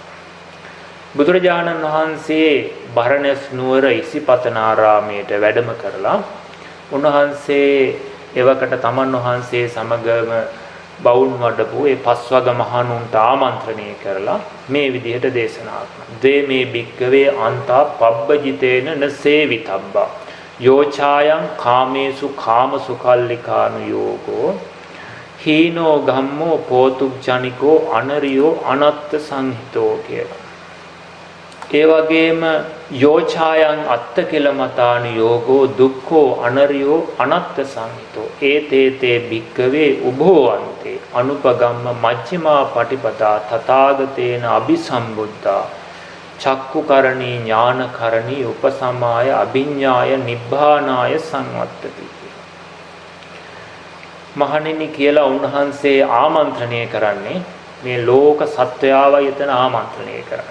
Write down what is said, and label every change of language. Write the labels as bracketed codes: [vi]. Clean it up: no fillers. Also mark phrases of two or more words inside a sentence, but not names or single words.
[si] බුදුරජාණන් වහන්සේ බරණැස් නුවර ඉසිපතනාරාමයට වැඩම කරලා උන්වහන්සේ එවකට තමන් වහන්සේ සමගම බවුන් වඩපු ඒ පස්වග මහණුන්ට ආමන්ත්‍රණය කරලා මේ විදිහට දේශනා කරනවා. [pi] "දේ මේ භික්කවේ අන්තා පබ්බජිතේන නසේවිතබ්බා යෝචායං කාමේසු කාමසුකල්ලිකානු යෝගෝ හීනෝ ගම්මෝ පෝතුජ්ජනිකෝ අනරියෝ අනත්ත සංහිතෝ" කියලා. ඒ වගේම යෝචායන් අත්ත කිලමතාන යෝගෝ දුක්ඛෝ අනරියෝ අනත්ත සංහිතෝ ඒතේතේ භික්කවේ උභෝවන්තේ අනුපගම්ම මජ්ක්‍ධිමා පටිපදා තථාගතේන අபிසම්බුද්ධා චක්කුකරණී ඥානකරණී උපසමාය අභිඤ්ඤාය නිබ්බානාය සංවත්තති. [si] මහණෙනි කියලා උන්වහන්සේ ආමන්ත්‍රණය කරන්නේ මේ ලෝක සත්වයාවයි එතන ආමන්ත්‍රණය කරන්නේ.